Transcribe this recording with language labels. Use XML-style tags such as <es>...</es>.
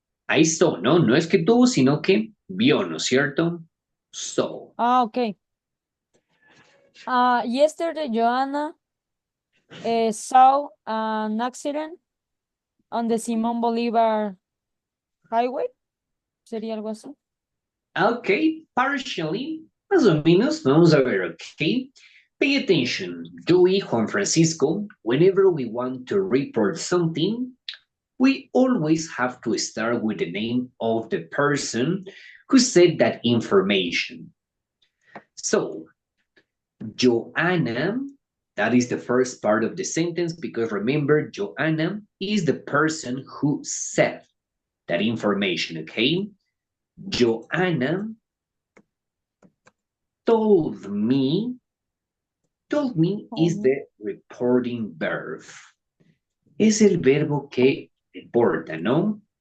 <es>Ahí saw, no, no es que tuvo, sino que vio, ¿no es cierto?</es> <en>Saw. Okay. Yesterday, Joanna saw an accident on the Simón Bolívar Highway.</en> <es>Sería algo así. Okay, partially, más o menos, vamos a ver, okay?</es> <en>Pay attention, Joey, Juan Francisco, whenever we want to report something, we always have to start with the name of the person who said that information. So, Joanna, that is the first part of the sentence because remember, Joanna is the person who said that information, okay? Joanna told me is the reporting verb.</en> <es>Es el verbo que reporta, ¿no?</es>